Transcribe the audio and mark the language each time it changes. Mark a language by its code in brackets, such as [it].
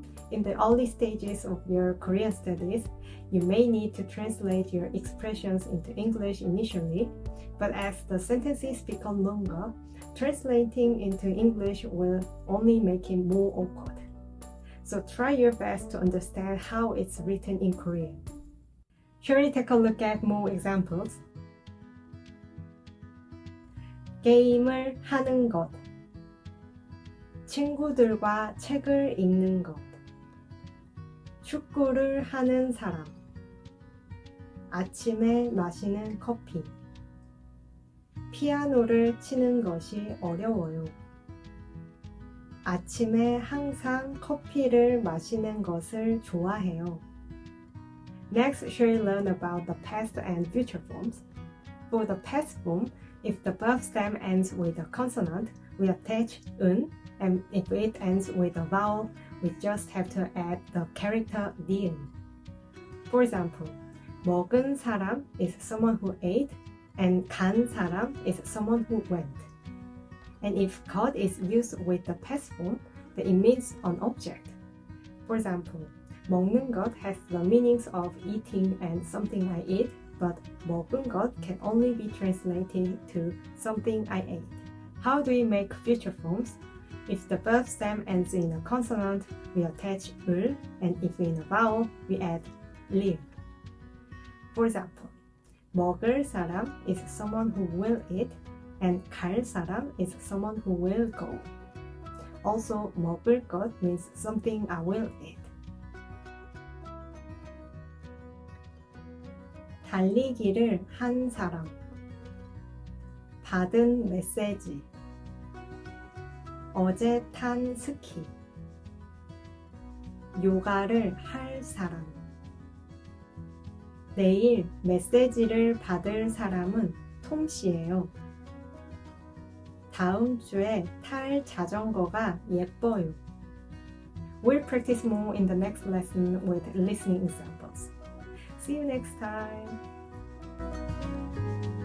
[en] In the early stages of your Korean studies, you may need to translate your expressions into English initially, but as the sentences become longer, translating into English will only make it more awkward. So try your best to understand how it's written in Korean. Shall we take a look at more examples? [ko] 게임을 하는 것, 친구들과 책을 읽는 것, 축구를 하는 사람, 아침에 마시는 커피, 피아노를 치는 것이 어려워요. 아침에 항상 커피를 마시는 것을 좋아해요. [en] Next, shall we learn about the past and future forms? For the past form, if the verb stem ends with a consonant, we attach 은, and if it ends with a vowel, we just have to add the character 니은. For example, [ko] 먹은 사람 [en] is someone who ate, and [ko] 간 사람 [en] is someone who went. And if got is used with the past form, then it means an object. For example, [ko] 먹는 것 [en] has the meanings of eating and something I eat, but [ko] 먹은 것 [en] can only be translated to something I ate. How do we make future forms? If the verb stem ends in a consonant, we attach 을, and if in a vowel, we add 릴. For example, [ko] 먹을 사람 [en] is someone who will eat, and [ko] 갈 사람 [en] is someone who will go. Also, [ko] 먹을 것 [en] means something I will eat. [ko] 달리기를 한 사람, 받은 메시지, 어제 탄 스키, 요가를 할 사람. 내일 메시지를 받을 사람은 톰 씨예요. 다음 주에 탈 자전거가 예뻐요. [en] We'll practice more in the next lesson with listening examples. See you next time.